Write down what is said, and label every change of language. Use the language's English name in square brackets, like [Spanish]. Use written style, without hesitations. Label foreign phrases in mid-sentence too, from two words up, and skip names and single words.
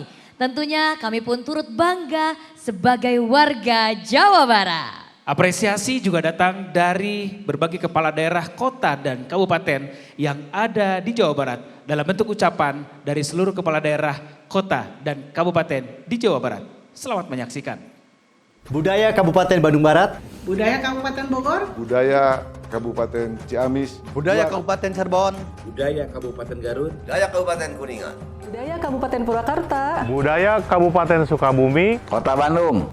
[Indonesian] Tentunya kami pun turut bangga sebagai warga Jawa Barat. Apresiasi juga datang dari berbagai kepala daerah, kota, dan kabupaten yang ada di Jawa Barat dalam bentuk ucapan dari seluruh kepala daerah, kota, dan kabupaten di Jawa Barat. Selamat menyaksikan. Budaya Kabupaten Bandung Barat. Budaya Kabupaten Bogor. Budaya Kabupaten Ciamis. Budaya Kabupaten Cirebon. Budaya Kabupaten Garut. Budaya Kabupaten Kuningan. Budaya Kabupaten Purwakarta. Budaya Kabupaten Sukabumi. Kota Bandung.